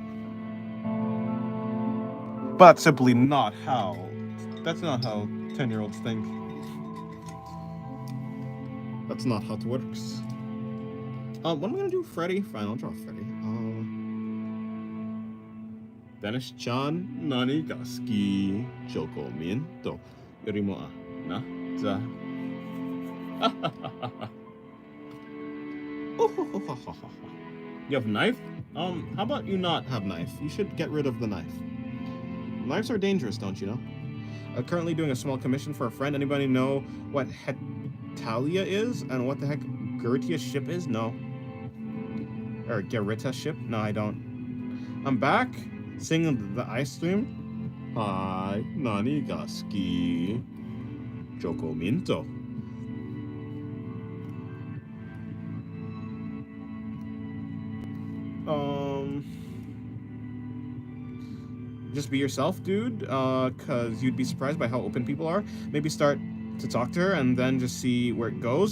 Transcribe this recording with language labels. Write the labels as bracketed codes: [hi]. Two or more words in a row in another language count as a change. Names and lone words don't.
[en] But that's simply not how... That's not how 10-year-olds think. That's not how it works. What am I gonna do? Freddy? Fine, I'll draw Freddy. Dennis-chan, [ja] 何が好き? チョコミントよりもわなざ. [en] You have a knife? How about you not have knife? You should get rid of the knife. Knives are dangerous, don't you know? I'm currently doing a small commission for a friend. Anybody know what Hetalia is? And what the heck Gertia ship is? No. Or Gerita ship? No, I don't. I'm back singing the ice stream. Hi, [ja] 何が好き？チョコミント. [en] Just be yourself, dude, cause you'd be surprised by how open people are. Maybe start to talk to her and then just see where it goes.